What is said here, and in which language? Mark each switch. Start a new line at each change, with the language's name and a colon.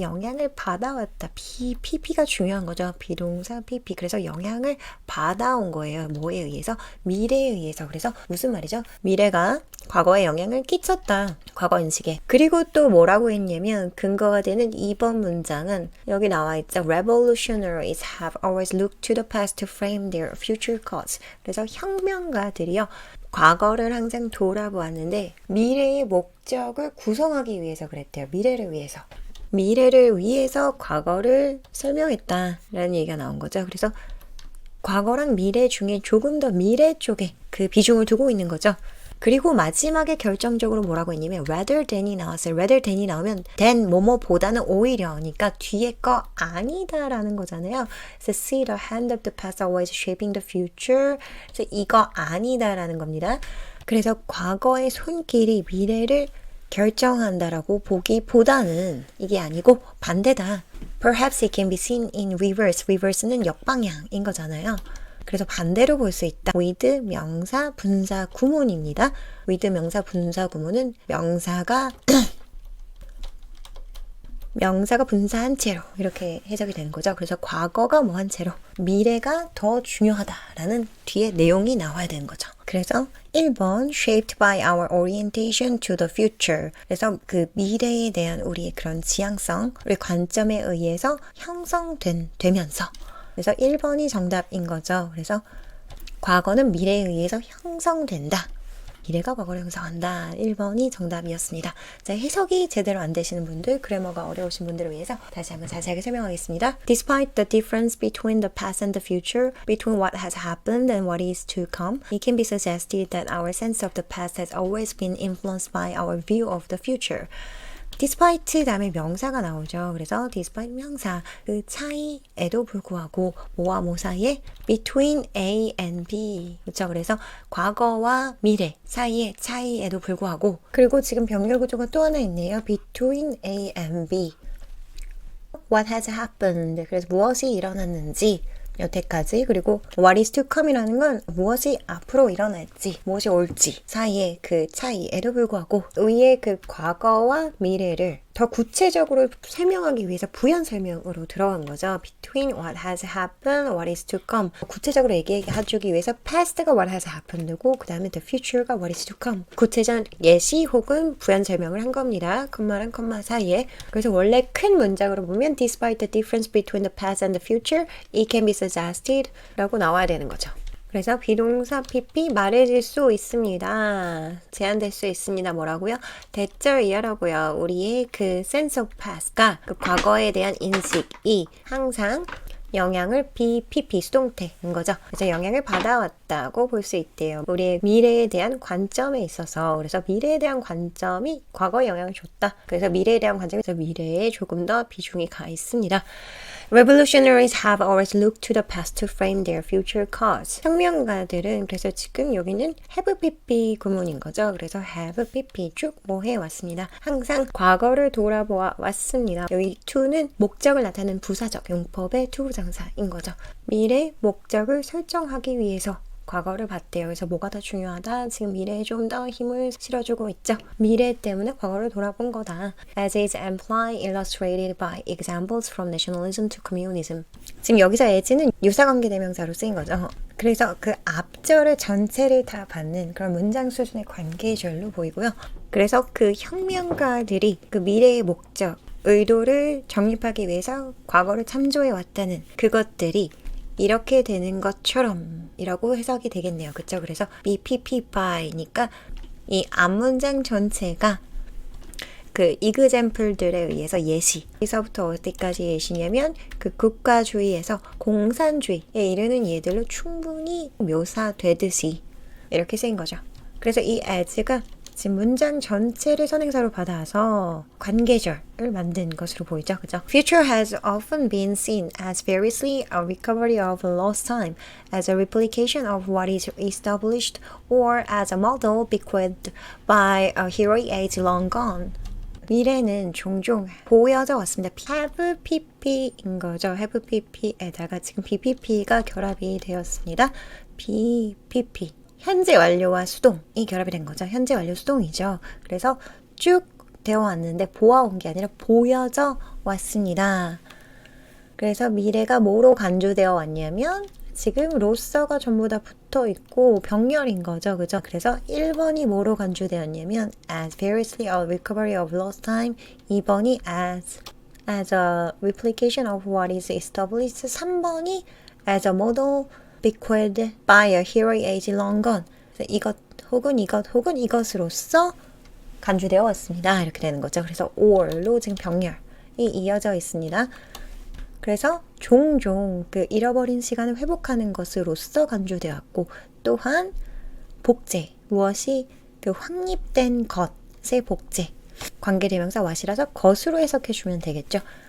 Korean: 영향을 받아왔다. PP가 중요한 거죠. 비동사 PP. 그래서 영향을 받아온 거예요. 뭐에 의해서? 미래에 의해서. 그래서 무슨 말이죠? 미래가 과거에 영향을 끼쳤다. 과거 인식에. 그리고 또 뭐라고 했냐면 근거가 되는 2번 문장은 여기 나와 있죠.
English: Revolutionaries have always looked to the past to frame their future cause.
Korean: 그래서 혁명가들이요. 과거를 항상 돌아보았는데 미래의 목적을 구성하기 위해서 그랬대요. 미래를 위해서. 미래를 위해서 과거를 설명했다라는 얘기가 나온 거죠. 그래서 과거랑 미래 중에 조금 더 미래 쪽에 그 비중을 두고 있는 거죠. 그리고 마지막에 결정적으로 뭐라고 했냐면 rather than이 나왔어요. rather than이 나오면 than 뭐뭐보다는 오히려니까 뒤에 거 아니다라는 거잖아요.
English: 그래서 see the hand of the past always shaping the future.
Korean: 그래서 이거 아니다라는 겁니다. 그래서 과거의 손길이 미래를 결정한다라고 보기보다는 이게 아니고 반대다.
English: Perhaps it can be seen in reverse.
Korean: reverse는 역방향인 거잖아요. 그래서 반대로 볼 수 있다. with 명사 분사 구문입니다. with 명사 분사 구문은 명사가 분사한 채로 이렇게 해석이 되는 거죠. 그래서 과거가 뭐한 채로 미래가 더 중요하다라는 뒤에 내용이 나와야 되는 거죠.
English: 그래서 1번 shaped by our orientation to the future.
Korean: 그래서 그 미래에 대한 우리의 그런 지향성, 우리 관점에 의해서 형성되면서 그래서 1번이 정답인 거죠. 그래서 과거는 미래에 의해서 형성된다. 미래가 과거를 형성한다. 1번이 정답이었습니다. 자, 해석이 제대로 안 되시는 분들, 그래머가 어려우신 분들을 위해서 다시 한번 자세하게 설명하겠습니다.
English: Despite the difference between the past and the future, between what has happened and what is to come, it can be suggested that our sense of the past has always been influenced by our view of the future.
Korean: despite 다음에 명사가 나오죠. 그래서 despite 명사, 그 차이에도 불구하고 뭐와 뭐 사이에
English: between A and B.
Korean: 그렇죠. 그래서 과거와 미래 사이의 차이에도 불구하고 그리고 지금 병렬 구조가 또 하나 있네요.
English: between A and B. What has happened.
Korean: 그래서 무엇이 일어났는지 여태까지 그리고
English: what is to come
Korean: 이라는 건 무엇이 앞으로 일어날지 무엇이 올지 사이의 그 차이에도 불구하고 의의 그 과거와 미래를 더 구체적으로 설명하기 위해서 부연 설명으로 들어간 거죠.
English: Between what has happened, what is to come.
Korean: 구체적으로 얘기해주기 위해서
English: past가 what has happened고 그 다음에 the future가 what is to come.
Korean: 구체적 예시 혹은 부연 설명을 한 겁니다. 콤마랑 콤마 사이에. 그래서 원래 큰 문장으로 보면
English: despite the difference between the past and the future, it can be suggested 라고 나와야 되는 거죠.
Korean: 그래서 비동사 PP 말해질 수 있습니다. 제한될 수 있습니다. 뭐라고요? 대절이라고요. 우리의 그
English: sense of past
Korean: 가 그 과거에 대한 인식이 항상 영향을 PP 수동태인 거죠. 그래서 영향을 받아왔다고 볼 수 있대요. 우리의 미래에 대한 관점에 있어서 그래서 미래에 대한 관점이 과거에 영향을 줬다. 그래서 미래에 대한 관점에서 미래에 조금 더 비중이 가 있습니다.
English: Revolutionaries have always looked to the past to frame their future cause.
Korean: 혁명가들은 그래서 지금 여기는 have PP 구문인 거죠. 그래서 have PP 쭉 뭐 해왔습니다. 항상 과거를 돌아보아 왔습니다. 여기 to는 목적을 나타내는 부사적 용법의 to 부정사인 거죠. 미래 목적을 설정하기 위해서 과거를 봤대요. 그래서 뭐가 더 중요하다? 지금 미래에 좀 더 힘을 실어주고 있죠. 미래 때문에 과거를 돌아본 거다.
English: As is amply illustrated by examples from nationalism to communism.
Korean: 지금 여기서 as는 유사관계대명사로 쓰인 거죠. 그래서 그 앞절을 전체를 다 받는 그런 문장 수준의 관계절로 보이고요. 그래서 그 혁명가들이 그 미래의 목적, 의도를 정립하기 위해서 과거를 참조해 왔다는 그것들이 이렇게 되는 것처럼 이라고 해석이 되겠네요. 그쵸? 그래서 BPP by니까 이 앞문장 전체가 그 example들에 의해서 예시. 여기서부터 어디까지 예시냐면 그 국가주의에서 공산주의에 이르는 예들로 충분히 묘사되듯이 이렇게 쓰인 거죠. 그래서 이 as가 지금 문장 전체를 선행사로 받아서 관계절을 만든 것으로 보이죠. 그죠?
English: Future has often been seen as variously a recovery of lost time, as a replication of what is established, or as a model bequeathed by a heroic age long gone.
Korean: 미래는 종종 보여져 왔습니다. have pp인 거죠. have pp에다가 지금 bpp가 결합이 되었습니다. bpp. 현재 완료와 수동이 결합이 된 거죠. 현재 완료 수동이죠. 그래서 쭉 되어 왔는데 보아온 게 아니라 보여져 왔습니다. 그래서 미래가 뭐로 간주되어 왔냐면 지금 로서가 전부 다 붙어 있고 병렬인 거죠. 그죠? 그래서 1번이 뭐로 간주되었냐면
English: as variously a recovery of lost time, 2번이 as a replication of what is established, 3번이 as a model bequeathed by a heroic age long gone.
Korean: 그래서 이것 혹은 이것으로서 간주되어 왔습니다. 이렇게 되는 거죠. 그래서 or로 지금 병렬이 이어져 있습니다. 그래서 종종 그 잃어버린 시간을 회복하는 것으로서 간주되었고 또한 복제, 무엇이 그 확립된 것의 복제, 관계대명사 what이라서 것으로 해석해주면 되겠죠.